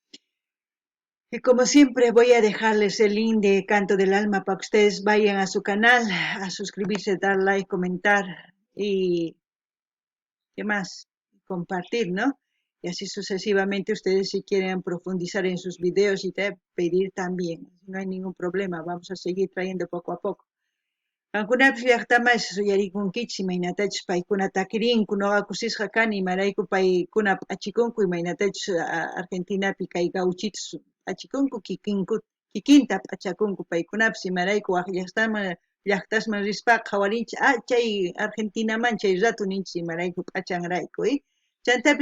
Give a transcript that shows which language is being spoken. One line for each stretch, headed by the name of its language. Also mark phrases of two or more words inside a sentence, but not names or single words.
Spanish: Y como siempre voy a dejarles el link de Canto del Alma para que ustedes vayan a su canal, a suscribirse, dar like, comentar y ¿qué más? Compartir, ¿no? Y así sucesivamente ustedes si quieren profundizar en sus videos y pedir también. No hay ningún problema, vamos a seguir trayendo poco a poco.
Quechua: Qankunapish llaqtaman suyarikunkichis imaynatachus paykunata quirinku noqa kusisqa kani imarayku paykuna p'achikunku imaynatachus Argentinapi kay gauchitos p'achikunku kikinta p'achakunku paykunapas imarayku waq llaqtasman rispaqa qawarinchis chay Argentinaman chay rato ninchis imarayku p'achanrayku chaytapish